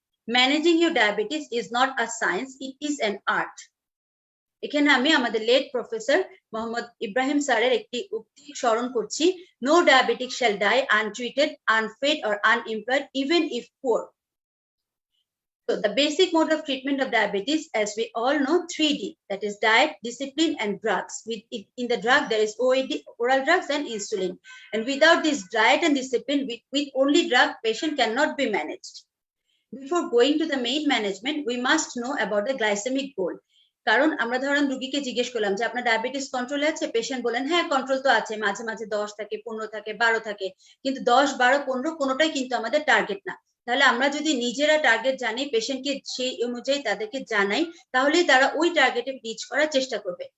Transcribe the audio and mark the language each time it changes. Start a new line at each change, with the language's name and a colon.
English: Managing your diabetes is not a science, it is an art.
Bangla: এখানে আমি আমাদের late professor Mohammad Ibrahim স্যারের একটি উক্তি স্মরণ করছি,
English: No diabetic shall die untreated, unfed or unemployed even if poor.
Bangla: তো
English: So the basic mode of treatment of diabetes, as we all know, 3D, that is diet, discipline, and drugs. In the drug, there is OAD, oral drugs, and insulin. And without this diet and discipline, with only drug, patient cannot be managed. Before going to the main management, we must know about the glycemic goal.
Bangla: কারণ আমরা ধরেন রোগীকে জিজ্ঞেস করলাম যে আপনার diabetes কন্ট্রোলে আছে, পেশেন্ট বলেন হ্যাঁ কন্ট্রোল তো আছে, মাঝে মাঝে 10 থাকে, 15 থাকে, 12 থাকে, কিন্তু 10, 12, 15 কোনোটাই কিন্তু আমাদের টার্গেট না। তাহলে আমরা যদি নিজেরা টার্গেট জানি, পেশেন্টকে সেই অনুযায়ী তাদেরকে জানাই, তাহলেই তারা ওই টার্গেটে রিচ করার চেষ্টা করবে।